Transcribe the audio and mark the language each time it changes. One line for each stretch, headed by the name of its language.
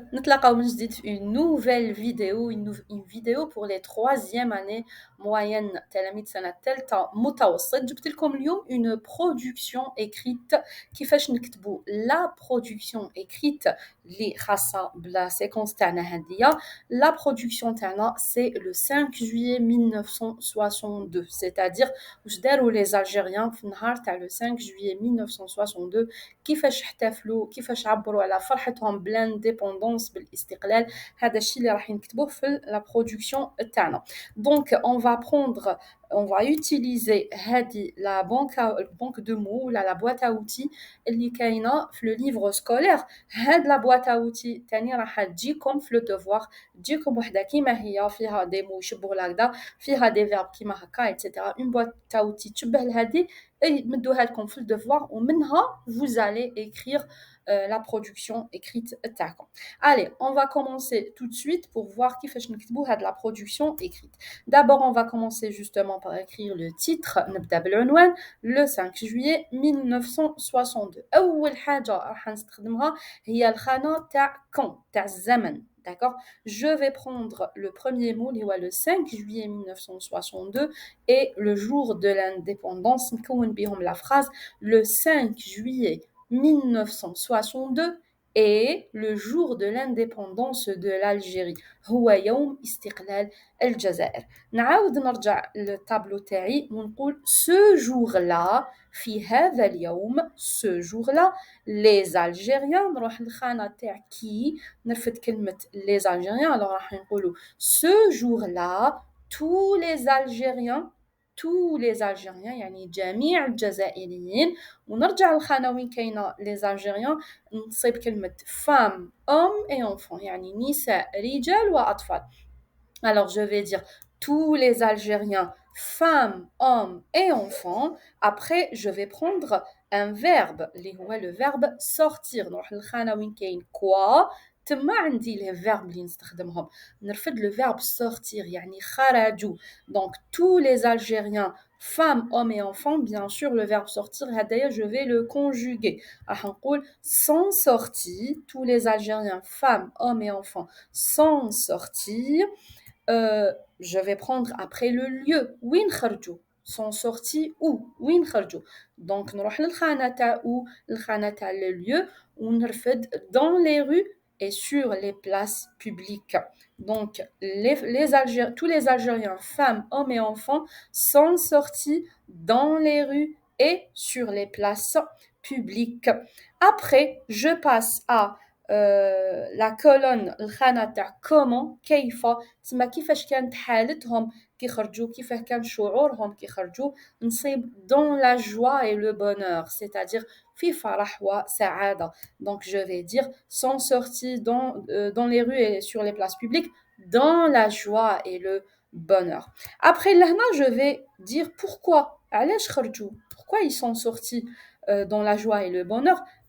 Arabic: نتلاقاو من جديد في
French: une nouvelle vidéo, une vidéo pour les troisième année moyenne
Arabic: تلاميذ سنة الثالثة متوسط. جبت لكم اليوم
French: une production écrite
Arabic: كيفاش نكتبوا
French: la production écrite
Arabic: اللي خاصة بلا séquence تاعنا هادية.
French: La production
Arabic: تاعنا
French: c'est le 5 juillet 1962, c'est-à-dire
Arabic: واش داروا
French: les Algériens
Arabic: في النهار تاع
French: le 5 juillet 1962
Arabic: كيفاش احتفلوا كيفاش عبروا على فرحتهم بالانديبوندونس بالاستقلال. هذا الشيء اللي راح نكتبوه في لا برودكسيون تاعنا. دونك
French: on va utiliser
Arabic: هذه لا بانك دو مو ولا لا بواط اوتي اللي كاينه في لو ليفر سكولير. هاد لا بواط اوتي ثاني راح تجيكم في لو دوفوار، تجيكم وحده كيما هي فيها دي مو يشبهوا لهكذا، فيها دي فيرب كيما هكا ايتترا. اون بواط اوتي تشبه لهذه يمدوها لكم في الدفوار ومنها
French: vous allez écrire la production écrite
Arabic: تاعكم.
French: Allez, on va commencer tout de suite pour voir
Arabic: كيفاش نكتبوا هاد
French: la production écrite. D'abord, on va commencer justement par écrire le titre.
Arabic: نبدأ بالعنوان
French: le 5 juillet 1962.
Arabic: أول حاجة راح نستخدمها هي الخانة تاع quand تاع الزمن.
French: D'accord? Je vais prendre le premier mot, le 5 juillet 1962, et le jour de l'indépendance.
Arabic: نكون بهم
French: la phrase le 5 juillet 1962 et le jour de l'indépendance de l'Algérie.
Arabic: هو يوم استقلال الجزائر. نعاود نرجع للتابلو تاعي ونقول
French: ce jour-là
Arabic: في هذا اليوم
French: ce jour-là les Algériens.
Arabic: نروح للخانة تاع كي نرفد كلمة
French: les Algériens. alors
Arabic: راح نقولوا
French: ce jour-là tous les Algériens
Arabic: يعني جميع الجزائريين. ونرجع للخانة وين كاينة
French: les Algériens
Arabic: نصيب كلمة
French: femme, homme et enfant
Arabic: يعني نساء رجال وأطفال.
French: alors je vais dire tous les Algériens, femmes, hommes et enfants. Après je vais prendre un verbe
Arabic: اللي هو
French: le verbe sortir.
Arabic: نروح للخانة وين كاين quoi تما عندي لي فيرب اللي نستخدمهم. نرفد
French: le verbe sortir
Arabic: يعني خرجوا.
French: donc tous les Algériens, femmes, hommes et enfants, bien sûr le verbe sortir
Arabic: هدايا
French: je vais le conjuguer.
Arabic: راح نقول
French: sont sortis tous les Algériens, femmes, hommes et enfants sont sortis. Je vais prendre après le lieu
Arabic: وين خرجوا
French: sont sortis où وين خرجوا. donc
Arabic: نروح للخانة تاع
French: où
Arabic: الخانة تاع
French: le lieu
Arabic: ونرفد
French: dans les rues et sur les places publiques. donc tous les Algériens, femmes, hommes et enfants sont sortis dans les rues et sur les places publiques. Après je passe à la colonne
Arabic: الخانة تاع comment كيف تسمى كيفاش كانت حالتهم كي خرجوا كيفاه كان شعورهم كي خرجوا. نصيب
French: dans la joie et le bonheur, c'est-à-dire
Arabic: في فرح وسعادة.
French: donc je vais dire sont sortis dans les rues et sur les places publiques dans la joie et le bonheur. après
Arabic: لهنا
French: je vais dire pourquoi
Arabic: علاش خرجوا,
French: pourquoi ils sont sortis dans la joie et le bonheur.